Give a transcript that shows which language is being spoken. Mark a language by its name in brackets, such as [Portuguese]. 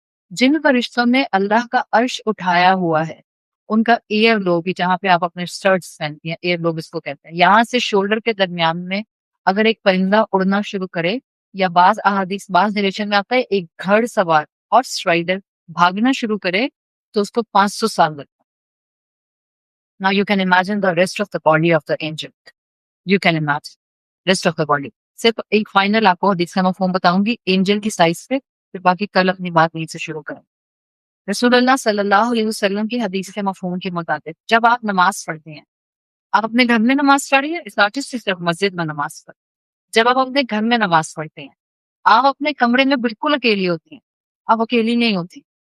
[Urdu] جن فرشتوں نے اللہ کا عرش اٹھایا ہوا ہے، ان کا ایئر لوب بھی، جہاں پہ آپ اپنے سٹرٹس پہنتی ہیں، ایئر لوب اس کو کہتے ہیں، یہاں سے شولڈر کے درمیان میں اگر ایک پرندہ اڑنا شروع کرے، یا بعض احادیث، بعض نریشن میں آتا ہے ایک گھڑ سوار اور اسٹرائڈر بھاگنا شروع کرے تو اس کو 500 سال لگتا ہے۔ [English] Now you can imagine the rest of the body of the angel. You can imagine rest of the body. [Urdu] صرف ایک فائنل آپ کو حدیث کا مفہوم بتاؤں گی اینجل کی سائز پہ، پھر باقی کل اپنی بات نہیں سے شروع کریں۔ رسول اللہ صلی اللہ علیہ وسلم کی حدیث کے مفہوم کے مطابق جب آپ نماز پڑھتے ہیں، آپ اپنے گھر میں نماز پڑھیں، اس ناٹ صرف مسجد میں نماز پڑھیں، جب آپ اپنے گھر میں نماز پڑھتے ہیں، آپ اپنے کمرے میں بالکل اکیلی ہوتی ہیں، آپ اکیلی نہیں ہوتی۔